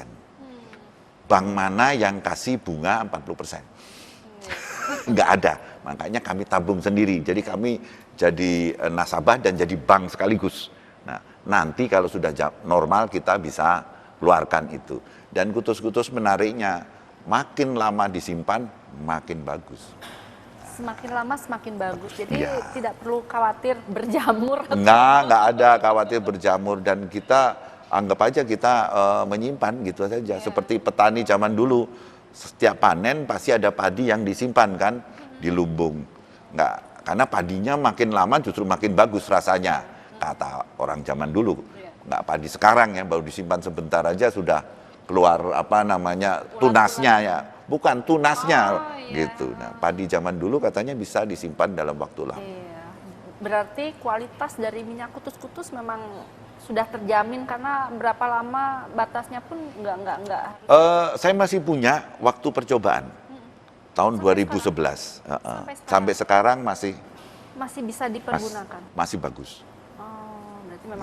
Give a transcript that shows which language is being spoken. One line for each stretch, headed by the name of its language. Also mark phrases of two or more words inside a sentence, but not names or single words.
Indonesian: Bank mana yang kasih bunga 40%? Nggak ada. Makanya kami tabung sendiri. Jadi kami jadi nasabah dan jadi bank sekaligus. Nah, nanti kalau sudah normal kita bisa keluarkan itu. Dan kutus-kutus menariknya, makin lama disimpan, makin bagus. Semakin lama semakin bagus. Jadi Ya. tidak perlu khawatir berjamur. Nggak ada khawatir berjamur. Dan kita anggap aja kita menyimpan gitu saja. Seperti petani zaman dulu, setiap panen pasti ada padi yang disimpan kan di lumbung. Nggak, karena padinya makin lama justru makin bagus rasanya, kata orang zaman dulu. Nggak padi sekarang ya, baru disimpan sebentar aja sudah keluar apa namanya tunasnya ya. Bukan tunasnya gitu. Nah, padi zaman dulu katanya bisa disimpan dalam waktu lama. Iya. Berarti kualitas dari minyak kutus-kutus memang sudah terjamin karena berapa lama batasnya pun enggak. Saya masih punya waktu percobaan tahun 2011. Sampai sekarang masih bisa dipergunakan. masih bagus. Oh, berarti memang